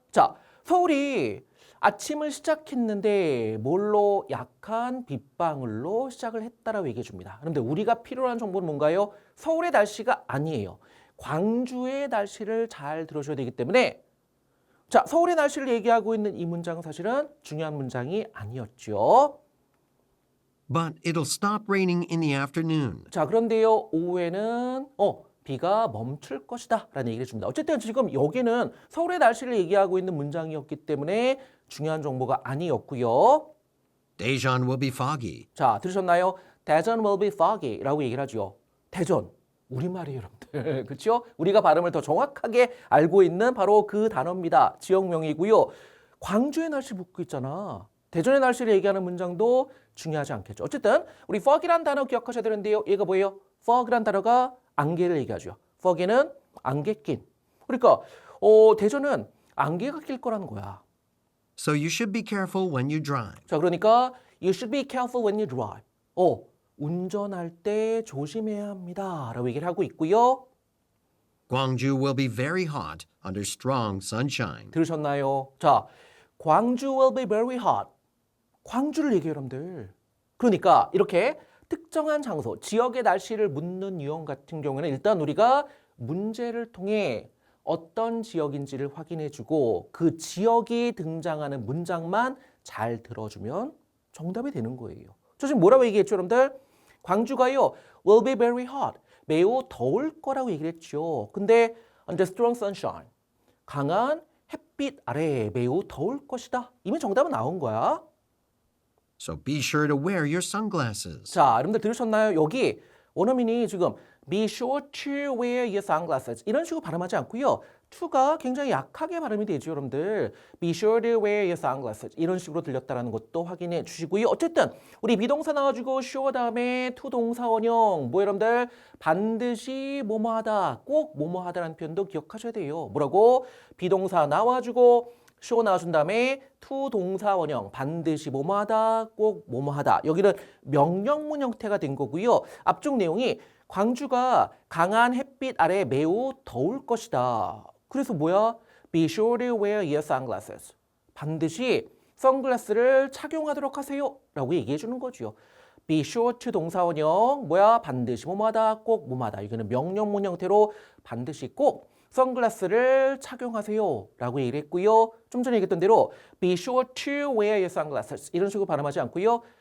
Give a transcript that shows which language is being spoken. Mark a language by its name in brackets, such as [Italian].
[Korean] 자, 서울이 아침을 시작했는데 뭘로 약한 빗방울로 시작을 했다라고 얘기해 줍니다. 그런데 우리가 필요한 정보는 뭔가요? 서울의 날씨가 아니에요. 광주의 날씨를 잘 들어줘야 되기 때문에 자, 서울의 날씨를 얘기하고 있는 이 문장은 사실은 중요한 문장이 아니었죠. [English] But it'll stop raining in the afternoon. [Korean] 자, 그런데요, 오후에는 비가 멈출 것이다 라는 얘기를 줍니다. 어쨌든 지금 여기는 서울의 날씨를 얘기하고 있는 문장이었기 때문에 중요한 정보가 아니었고요. [English] Daejeon will be foggy. [Korean] 자, 들으셨나요? 대전 [English] will be foggy [Korean] 라고 얘기를 하죠. 대전, 우리말이에요, 여러분들. 그렇죠? 우리가 발음을 더 정확하게 알고 있는 바로 그 단어입니다. 지역명이고요. 광주의 날씨 묻고 있잖아. 대전의 날씨를 얘기하는 문장도 중요하지 않겠죠. 어쨌든 우리 fog이란 단어 기억하셔야 되는데요. 얘가 뭐예요? fog이란 단어가 안개를 얘기하죠. fog에는 안개 낀. 그러니까 대전은 안개가 낄 거라는 거야. [English] So you should be careful when you drive. [Korean] 자, 그러니까 [English] you should be careful when you drive. [Korean] 운전할 때 조심해야 합니다. 라고 얘기를 하고 있고요. [English] Gwangju will be very hot under strong sunshine. [Korean] 들으셨나요? [English] 자, 광주 will be very hot. [Korean] 광주를 얘기해요, 여러분들. 그러니까 이렇게 특정한 장소, 지역의 날씨를 묻는 유형 같은 경우에는 일단 우리가 문제를 통해 어떤 지역인지를 확인해주고 그 지역이 등장하는 문장만 잘 들어주면 정답이 되는 거예요. 저 지금 뭐라고 얘기했죠, 여러분들? [English] 광주가요, will be very hot. [Korean] 매우 더울 거라고 얘기를 했죠. [English] 근데 under strong sunshine. [Korean] 강한 햇빛 아래 매우 더울 것이다. 이미 정답은 나온 거야. [English] So be sure to wear your sunglasses. [Korean] 자, 여러분들 들으셨나요? 여기 원어민이 지금 [English] be sure to wear your sunglasses [Korean] 이런 식으로 발음하지 않고요. to가 굉장히 약하게 발음이 되죠, 여러분들. [English] be sure to wear your sunglasses [Korean] 이런 식으로 들렸다는 것도 확인해 주시고요. 어쨌든 우리 비동사 나와주고 sure 다음에 to 동사 원형 뭐 여러분들 반드시 뭐뭐하다 꼭 뭐뭐하다라는 표현도 기억하셔야 돼요. 뭐라고? 비동사 나와주고 show 나와준 다음에 to 동사 원형 반드시 뭐뭐하다 꼭 뭐뭐하다 여기는 명령문 형태가 된 거고요. 앞쪽 내용이 광주가 강한 햇빛 아래 매우 더울 것이다. 그래서 뭐야? [English] Be sure to wear your sunglasses. [Korean] 반드시 선글라스를 착용하도록 하세요. 라고 얘기해 주는 거죠. Be sure to 동사 원형 뭐야? 반드시 뭐뭐하다 꼭 뭐뭐하다. 이거는 명령문 형태로 반드시 꼭 선글라스를 착용하세요 라고 얘기를 했고요. 좀 전에 얘기했던 대로 [English] be sure to wear your sunglasses [Korean] 이런 식으로 발음하지 않고요.